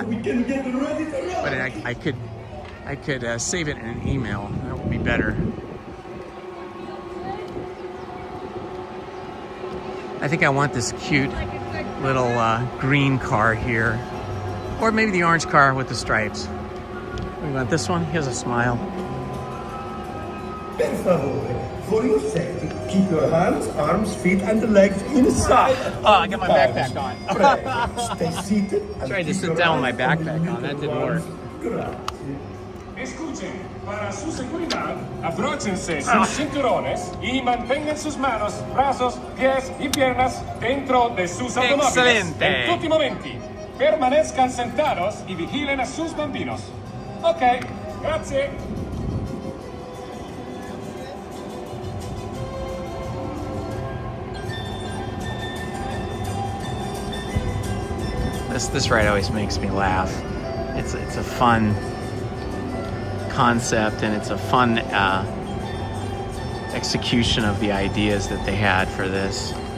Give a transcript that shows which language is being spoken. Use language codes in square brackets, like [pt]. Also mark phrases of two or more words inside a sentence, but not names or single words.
[en] But I could save it in an email. That would be better. I think I want this cute little green car here. Or maybe the orange car with the stripes. We want this one. He has a smile. [it] Per favore, [en] for your safety, keep your hands, arms, feet, and legs inside. Oh, I got my backpack on. Stay seated. Tried to sit down with my backpack on. That didn't work. [es] Escuchen, para su seguridad, abróchense sus cinturones y mantengan sus manos, brazos, pies y piernas dentro de sus automóviles. Excelente. [it] En tutti momenti, [es] permanezcan sentados y vigilen a sus bambinos. [it] Ok, grazie. [en] This ride always makes me laugh. It's a fun concept, and it's a fun execution of the ideas that they had for this.